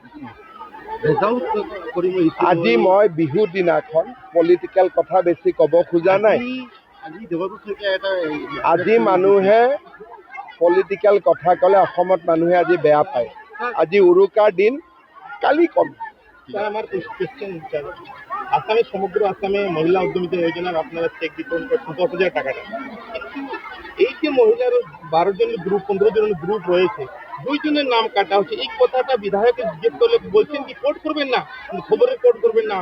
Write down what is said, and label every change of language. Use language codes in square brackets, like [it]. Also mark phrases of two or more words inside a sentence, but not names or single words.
[as] আজি মই বিহুৰ দিনাখন পলিটিকেল কথা বেছি ক'ব খোজা নাই। আজি মানুহে পলিটিকেল কথা ক'লে অসমত মানুহে আজি বেয়া পায়। আজি উৰুকাৰ দিন, কালি কম। [bn] আসামে সমগ্র আসামে মহিলা উদ্যমিতা যোজনার আপনারা চেক বিতরণ করছেন 10,000 টাকাটা। এই আজকে মহিলার 12 জনের গ্রুপ 15 জনের গ্রুপ রয়েছে, 2 জনের নাম কাটা হচ্ছে। এই কথাটা বিধায়কের জিজ্ঞেস করলে বলছেন কি কোর্ট করবেন না, খবরের কোর্ট করবেন না।